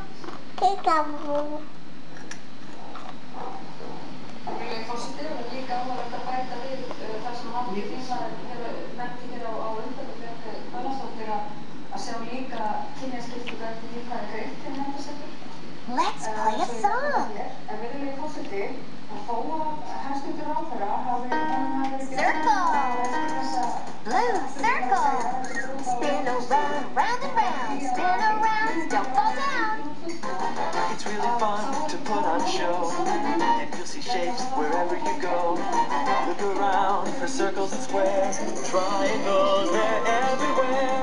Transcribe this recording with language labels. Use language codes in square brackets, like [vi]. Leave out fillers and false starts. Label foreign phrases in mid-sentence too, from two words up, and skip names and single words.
[en] Peekaboo. [is] Forseti og líka áhugavert að bæta við það sem hv. þingmaður nefndi hér á undan Björk Gunnarsdóttir að sjá líka kynjaskiptingu eftir því hvað greitt til menntasetur. [en] Let's play a song. [is] En virðulegi forseti, þó að hæstv. ráðherra hafi [en] Blue circle. Spin around, round and round. Spin around, don't fall down. It's really fun to put on show, and you'll see shapes wherever you go. Look around for circles and squares, triangles, they're everywhere.